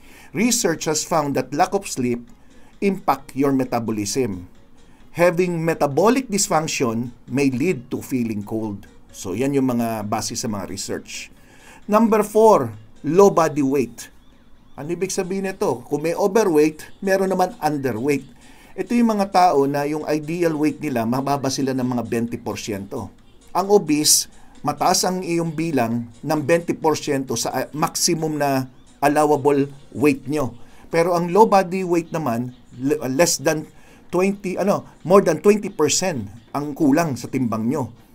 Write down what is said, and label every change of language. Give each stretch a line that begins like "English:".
English: Research has found that lack of sleep impact your metabolism. Having metabolic dysfunction may lead to feeling cold.
Filipino: So, yan yung mga base sa mga research. Number 4, low body weight. Ano ibig sabihin nito? Kung may overweight, meron naman underweight. Ito yung mga tao na yung ideal weight nila, mababa sila ng mga 20%. Ang obese, mataas ang iyong bilang ng 20% sa maximum na allowable weight nyo. Pero ang low body weight naman,
English: less than more than
Filipino: 20% ang kulang sa timbang nyo.